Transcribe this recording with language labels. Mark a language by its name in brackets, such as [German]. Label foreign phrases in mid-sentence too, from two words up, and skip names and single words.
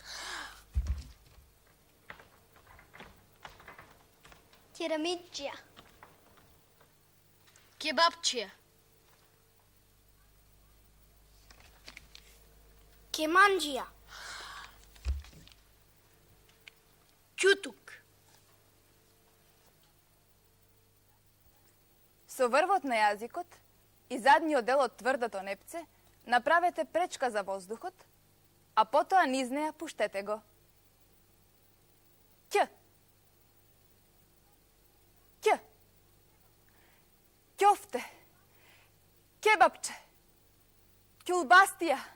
[Macedonian] Tiramidžija. Kebapčija. Kemanđija. Čutuk. Со врвот на јазикот и задниот дел од тврдото непце направете пречка за воздухот, а потоа низ неја пуштете го. Ќ. Ќ. Ќофте. Кебапче. Ќулбастија.